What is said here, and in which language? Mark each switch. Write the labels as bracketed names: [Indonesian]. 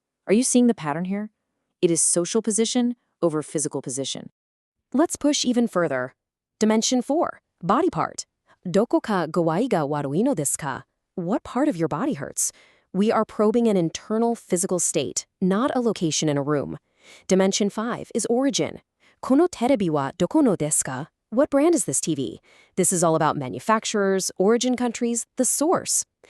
[English] Are you seeing the pattern here? It is social position over physical position. Let's push even further. Dimension 4, body part. [Japanese] Doko ka guai ga悪いのですか? [English] What part of your body hurts? We are probing an internal physical state, not a location in a room. Dimension 5 is origin. [Japanese] このテレビはどこのですか? [English] What brand is this TV? This is all about manufacturers, origin countries, the source.